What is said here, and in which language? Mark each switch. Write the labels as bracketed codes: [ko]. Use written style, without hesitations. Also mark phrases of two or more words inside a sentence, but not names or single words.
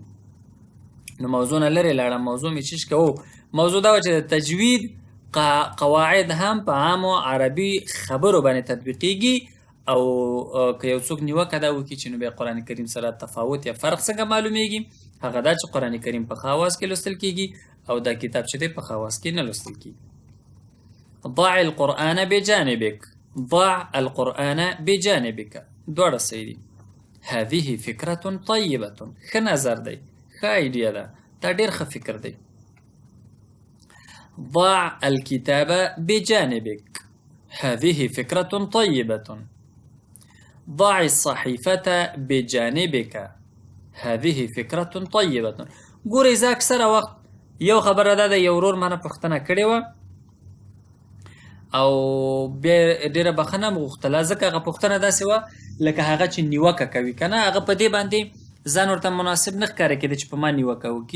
[ps] نو موضوع نه لرې لاړم، موضوع مې چیش که موضوع دا وه چې د تجوید قواعد هم په عامو عربي خبرو باندې تطبیقېږي، او که یو څوک نیوکه دا وکړي چې نو بیا قرآن کریم سره تفاوت یا فرق څنګه معلومیږي، هغه دا چې قرآن کریم په ښه اواز کې لوستل کېږي او دا کتاب چې دی په ښه اواز کې نه لوستل کېږي. [ar] ضع القرآن بجانبك، ضع القرآن بجانبك، [ps] دواړه صحیح دي. [ar] هذه فکرة طیبة، [ps] ښه نظر دی، ښه ایډیا ده، دا ډېر ښه فکر دی. [ar] ضع الكتاب بجانبك، هذه فكرة طيبة. ضع الصحيفة بجانبك، هذه فكرة طيبة. [ps] ګورئ زه اکثره وخت یو خبره دا ده، یو ورور ما نه پوښتنه کړې وه او بیا ډېره بخښنه مې غوښتله، ځکه هغه پوښتنه داسې وه لکه هغه چې نیوکه کوي که نه، هغه په دې باندې ځان ورته مناسب نه ښکاره کېده چې په ما نیوکه وکړي.